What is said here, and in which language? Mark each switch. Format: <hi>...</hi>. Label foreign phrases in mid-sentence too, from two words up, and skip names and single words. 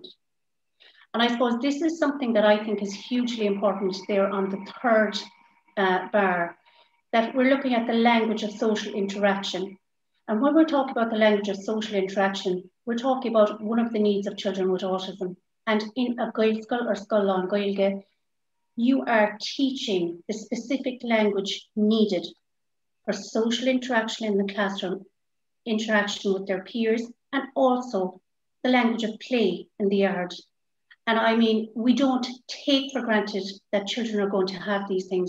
<en>And I suppose this is something that I think is hugely important there on the third bar, that we're looking at the language of social interaction. And when we're talking about the language of social interaction, we're talking about one of the needs of children with autism. And in a Gaelscoil or</en> <ga>Scoil lán-Ghaeilge,</ga> <en>you are teaching the specific language needed for social interaction in the classroom, interaction with their peers, and also the language of play in the yard. And I mean, we don't take for granted that children are going to have these things.</en>